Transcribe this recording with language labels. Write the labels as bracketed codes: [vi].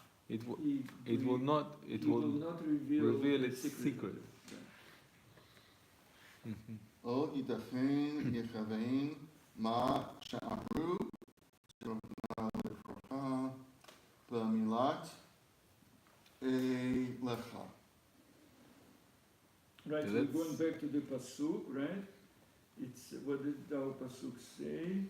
[en] It will not reveal its secret. Mhm. [he] או ייתכן יכוון מה שאמרו זיכרונה לברכה במילת לך. [en] Right, so Okay, we're let's- going back to the pasuk, right? It's what did our pasuk say?